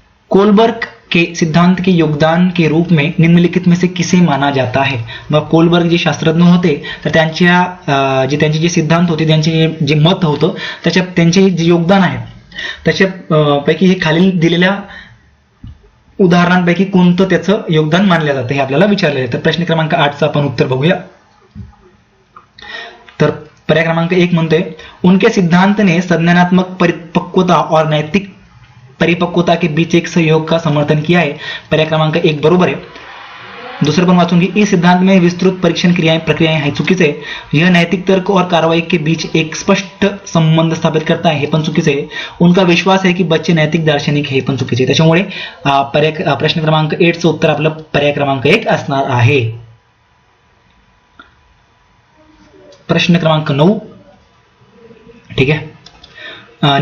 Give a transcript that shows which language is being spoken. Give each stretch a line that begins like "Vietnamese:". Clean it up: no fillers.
Hindi: Kohlberg के सिद्धांत के योगदान के रूप में निम्नलिखित में से किसे माना जाता है.
Marathi: मग कोलबर्ग जे शास्त्रज्ञ होते, तर त्यांचे जे सिद्धांत होते, त्यांचे जे मत होतं, त्यांचे जे योगदान आहे त्याच्या पैकी हे खालील दिलेल्या उदाहरणांपैकी कोणतं त्याचं योगदान मानलं जातं हे आपल्याला विचारले आहे. तर प्रश्न क्रमांक 8चं आपण उत्तर बघूया. तर पर्याय क्रमांक 1 म्हणतोय,
Hindi: उनके सिद्धांत ने संज्ञानात्मक परिपक्वता और नैतिक परिपक्वता के बीच एक सहयोग का समर्थन किया है.
Marathi: पर्याय क्रमांक 1 बरोबर आहे. दूसरे पण वाचूंगी.
Hindi: इस सिद्धांत में विस्तृत परीक्षण प्रक्रियाएं हैं.
Marathi: चुकीचे आहे.
Hindi: यह नैतिक तर्क और कार्रवाई के बीच एक स्पष्ट संबंध स्थापित करता है.
Marathi: हे पण चुकीचे आहे.
Hindi: उनका विश्वास है की बच्चे नैतिक दार्शनिक.
Marathi: हे पण चुकीचे आहे. त्याच्यामुळे प्रश्न क्रमांक 8चं उत्तर आपलं पर्याय क्रमांक 1 असणार आहे. प्रश्न क्रमांक 9. ठीक आहे.